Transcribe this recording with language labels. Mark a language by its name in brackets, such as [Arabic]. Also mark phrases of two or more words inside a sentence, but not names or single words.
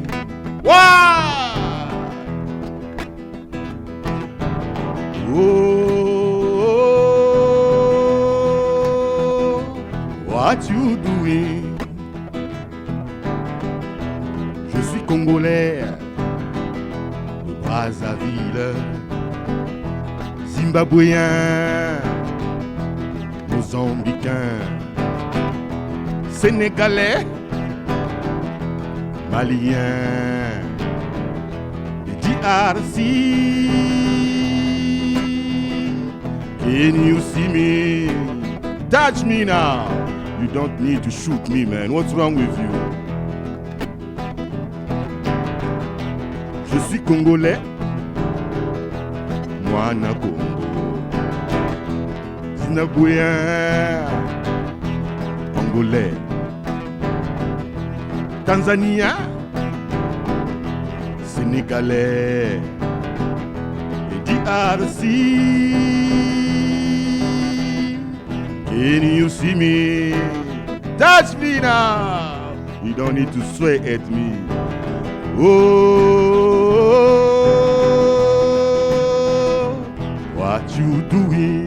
[English] Why? Oh, what you doing? [French] Je suis congolais de Brazzaville, zimbabwéen, mozambicain, sénégalais, malien, [English] the DRC. Can you see me? Touch me now. You don't need to shoot me, man. What's wrong with you? [French] Je suis congolais, moi na Congo, zimbabwéen, congolais, Tanzania, sénégalais, et DRC. [English] Can you see me? Touch me now. You don't need to swear at me. Oh, what you doing?